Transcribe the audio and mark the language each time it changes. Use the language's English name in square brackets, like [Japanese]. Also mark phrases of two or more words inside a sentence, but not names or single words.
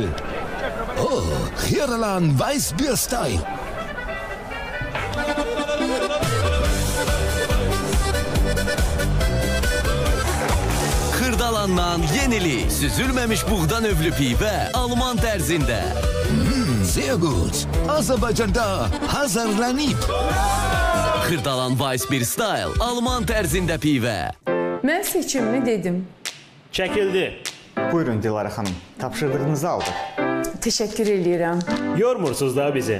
[Azerbaijani] Xiyaralan Weiss Beer Style. Xırdalandan yenili, süzülməmiş buğdan övlü pivə Alman tərzində. [German] Sehr gut. [Azerbaijani] Azərbaycanda hazırlanıb. Xırdalan Weiss Beer Style Alman tərzində pivə. Mən seçimimi dedim. Çəkildi. Buyurun Dilara xanım, tapşırdığınızı aldıq. Teşekkür edirəm. Yormursuz da bizi.